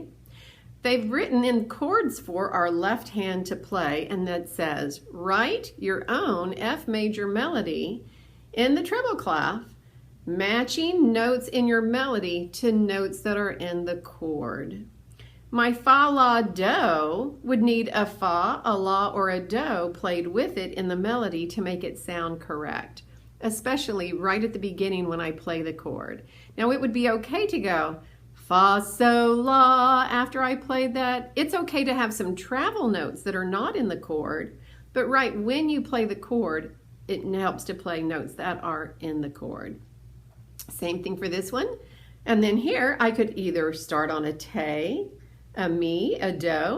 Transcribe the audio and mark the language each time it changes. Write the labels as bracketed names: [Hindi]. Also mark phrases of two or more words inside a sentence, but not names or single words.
[English] They've written in chords for our left hand to play, and that says, write your own F major melody in the treble clef, matching notes in your melody to notes that are in the chord. My fa, la, do would need a fa, a la, or a do played with it in the melody to make it sound correct, especially right at the beginning when I play the chord. Now it would be okay to go fa, sol, la after I played that. It's okay to have some travel notes that are not in the chord, but right when you play the chord, it helps to play notes that are in the chord. Same thing for this one. And then here I could either start on a te, a mi, a do.